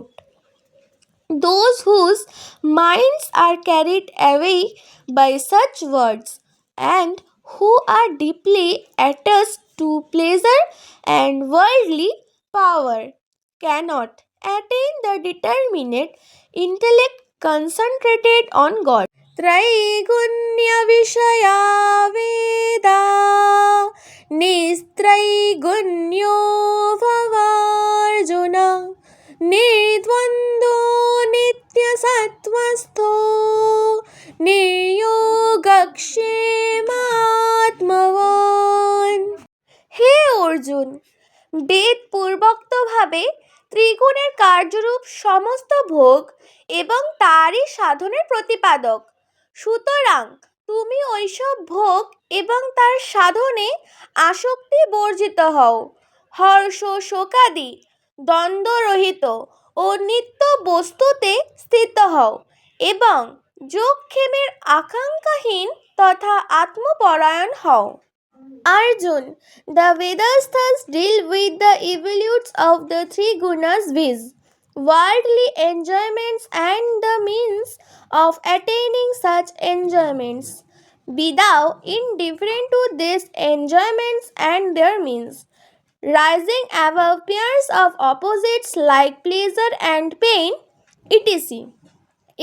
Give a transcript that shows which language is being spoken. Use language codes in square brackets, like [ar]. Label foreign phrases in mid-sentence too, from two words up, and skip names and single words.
[en] Those whose minds are carried away by such words and who are deeply attached to pleasure and worldly power cannot attain the determinate intellect concentrated on God. [sa] त्रैगुण्यविषया वेदा निस्त्रैगुण्यो भवार्जुन निर्द्वन्द्वो नित्यसत्त्वस्थो निर्योगक्षेमात्मवान्। [bn] হে অর্জুন, বেদ পূর্বোক্তভাবে ত্রিগুণের কার্যরূপ সমস্ত ভোগ এবং তারই সাধনের প্রতিপাদক। সুতরাং তুমি ঐসব ভোগ এবং তার সাধনে আসক্তি বর্জিত হও, হর্ষ শোকাদি দ্বন্দ্বরহিত ও নিত্য বস্তুতে স্থিত হও এবং যোগক্ষেমের আকাঙ্ক্ষাহীন তথা আত্মপরায়ণ হও। [en] Arjun, the Vedas thus deal with the evolutes of the three gunas, viz. Worldly enjoyments and the means of attaining such enjoyments. Be thou indifferent to these enjoyments and their means, rising above pairs of opposites like pleasure and pain, etc.